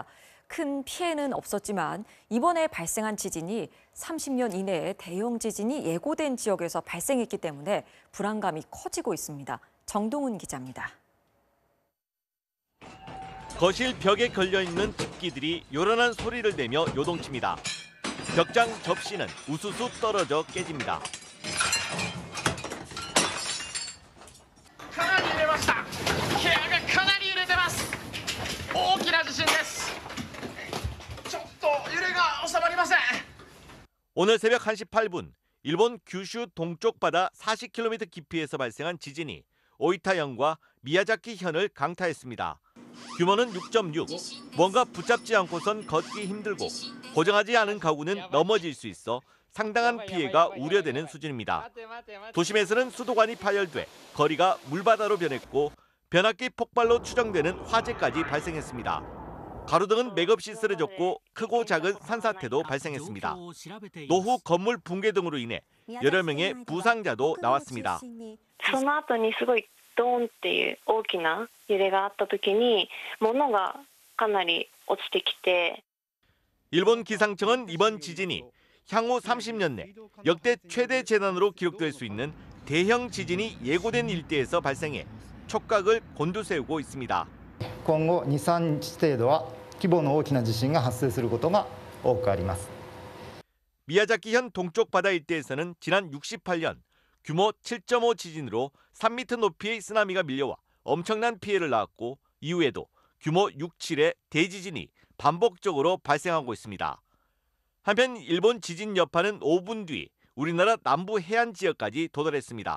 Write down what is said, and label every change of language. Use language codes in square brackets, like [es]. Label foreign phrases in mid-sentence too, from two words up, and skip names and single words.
[ko] 큰 피해는 없었지만 이번에 발생한 지진이 30년 이내에 대형 지진이 예고된 지역에서 발생했기 때문에 불안감이 커지고 있습니다. 정동훈 기자입니다. 거실 벽에 걸려있는 집기들이 요란한 소리를 내며 요동칩니다. 벽장 접시는 우수수 떨어져 깨집니다. [ja] かなり揺れました。部屋がかなり揺れてます。大きな地震です。ちょっと揺れが収まりません。 [ko] 오늘 새벽 1시 8분 일본 규슈 동쪽 바다 40km 깊이에서 발생한 지진이 오이타현과 미야자키 현을 강타했습니다. 규모는 6.6. 뭔가 붙잡지 않고선 걷기 힘들고 고정하지 않은 가구는 넘어질 수 있어 상당한 피해가 우려되는 수준입니다. 도심에서는 수도관이 파열돼 거리가 물바다로 변했고 변압기 폭발로 추정되는 화재까지 발생했습니다. 가로등은 맥없이 쓰러졌고 크고 작은 산사태도 발생했습니다. 노후 건물 붕괴 등으로 인해 여러 명의 부상자도 나왔습니다. [ja] その後にすごいドーンっていう大きな揺れがあった時に物がかなり落ちてきて [ko] 일본 기상청은 이번 지진이 향후 30년 내 역대 최대 재난으로 기록될 수 있는 대형 지진이 예고된 일대에서 발생해 촉각을 곤두세우고 있습니다. [ja] 今後 2、3日程度は規模の大きな地震が発生することが多くあります. [ko] 미야자키현 동쪽 바다 일대에서는 지난 68년 규모 7.5 지진으로 3m 높이의 쓰나미가 밀려와 엄청난 피해를 낳았고 이후에도 규모 6, 7의 대지진이 반복적으로 발생하고 있습니다. 한편 일본 지진 여파는 5분 뒤 우리나라 남부 해안 지역까지 도달했습니다.